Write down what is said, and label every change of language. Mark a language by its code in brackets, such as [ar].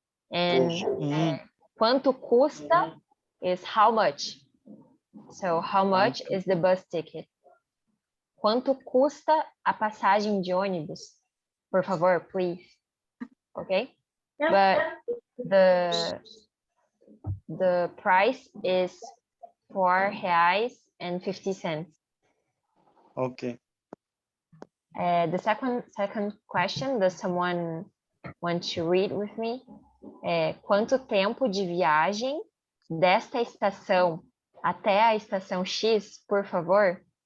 [en] And [pt] quanto custa [en] is how much. So, how much is the bus ticket? [pt] Quanto custa a passagem de ônibus? Por favor, [en] please. Okay? But the price is R$4.50. Okay. The second question, does someone want to read with me? [pt] Quanto tempo de viagem desta estação até a estação X, por favor?